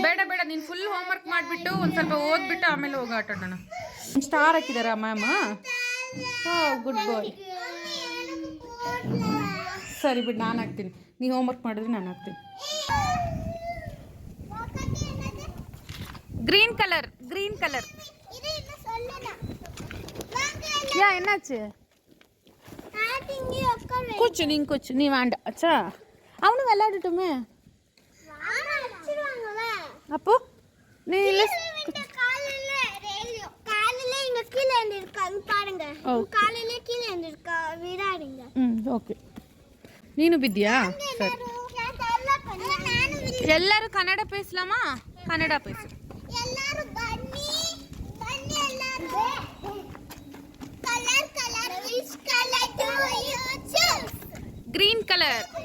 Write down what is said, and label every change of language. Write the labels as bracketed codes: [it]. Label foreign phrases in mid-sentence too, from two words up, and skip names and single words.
[kn] ಬೇಡ ಬೇಡ, ನೀನು ಫುಲ್ ಹೋಮ್ವರ್ಕ್ ಮಾಡಿಬಿಟ್ಟು ಒಂದು ಸ್ವಲ್ಪ ಓದ್ಬಿಟ್ಟು ಆಮೇಲೆ ಹೋಗಿ ಆಟ ಆಡೋಣ. ಸ್ಟಾರ್ ಹಾಕಿದಾರಾ ಮ್ಯಾಮ್? [en] good boy. [kn] ಸರಿ ಬಿಡು, ನಾನು ಹಾಕ್ತೀನಿ. ನೀವು ಹೋಮ್ವರ್ಕ್ ಮಾಡಿದ್ರೆ ನಾನು ಹಾಕ್ತೀನಿ. [en] green colour, green colour. [ta] யா என்னாச்சு? குச்சு நீங்க குச்சு நீ வேண்டாம். அச்சா அவனும் விளையாடட்டுமே. அப்போ நீ ಓಕೆ. [kn] ನೀನು ಬಿದ್ದಿಯಾ? ಸರಿ, ಎಲ್ಲರೂ [ta] கன்னட பேசலாமா? கன்னட பேசு. [en] green colour.